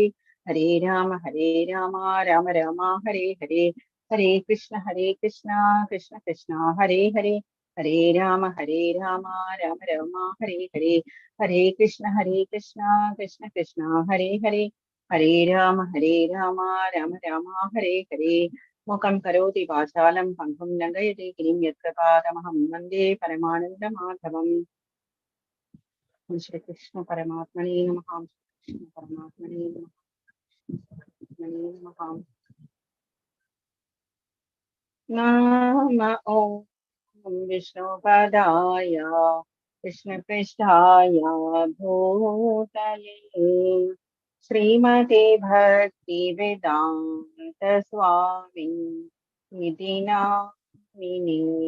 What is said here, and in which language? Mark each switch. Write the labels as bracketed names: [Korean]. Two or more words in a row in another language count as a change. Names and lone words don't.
[Sanskrit] ഹരേ രാമ രാമ രാമ ഹരേ ഹരേ. ഹരേ കൃഷ്ണ കൃഷ്ണ കൃഷ്ണ ഹരേ ഹരേ. ഹരേ രാമ രാമ രാമ ഹരേ ഹരേ. ഹരേ കൃഷ്ണ കൃഷ്ണ കൃഷ്ണ ഹരേ ഹരേ. ഹരേ രാമ രാമ രാമ ഹരേ ഹരേ. മുഖം കരോതി വാചാലം പങ്കും ലംഘയതേ ഗിരിം യത്കൃപാതമഹം വന്ദേ പരമാനന്ദമാധവം. ശ്രീകൃഷ്ണ പരമാത്മനേ നമഃ. കൃഷ്ണ പരമാത്മനേ നമഃ. നമ ഓം വിഷ്ണുപദായ കൃഷ്ണപൃഷ്ഠായ ഭൂതലേ ശ്രീമതേ ഭക്തി വേദാന്ത സ്വാമി ഇതി നാമിനേ.